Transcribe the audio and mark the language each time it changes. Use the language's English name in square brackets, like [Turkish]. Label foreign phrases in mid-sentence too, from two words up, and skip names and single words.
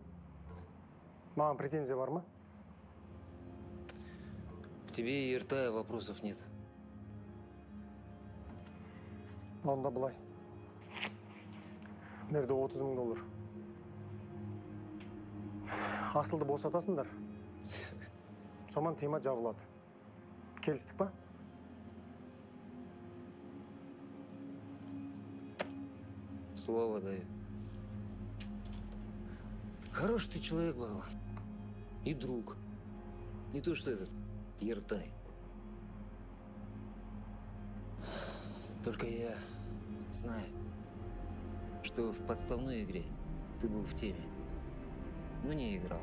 [Kazakh] Маған претензия бар ма? [Russian] К тебе и рта вопросов нет. [Kazakh] Онда былай. Мерде $30,000. Асылды босатасыңдар. Соман тема жабылады. Келістік па? [Russian] Слово даю. Хороший ты человек, Баглан. И друг. Не то, что этот Ертай. Только я знаю, что в подставной игре ты был в теме, но не играл.